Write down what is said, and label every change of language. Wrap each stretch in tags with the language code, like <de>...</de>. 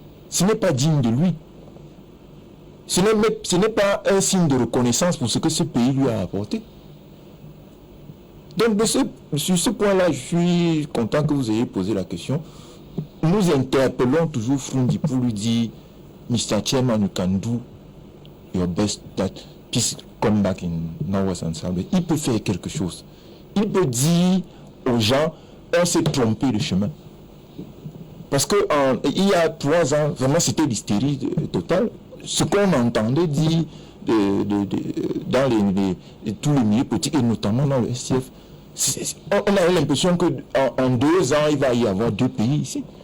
<fr>Ce n'est pas digne de lui. Ce n'est pas un signe de reconnaissance pour ce que ce pays lui a apporté. Donc, sur ce point-là, je suis content que vous ayez posé la question. Nous interpellons toujours Foundi pour lui dire, Mr.</fr> <en>Chairman, you can do your best that peace come back in Northwest and Southwest.</en> <fr>Il peut faire quelque chose. Il peut dire aux gens, on s'est trompé de chemin. Parce que il y a 3 ans, vraiment c'était l'hystérie totale. Ce qu'on entendait dire dans tous les milieux politiques, et notamment dans le STF, on avait l'impression qu'en 2 ans, il va y avoir 2 pays ici.</fr>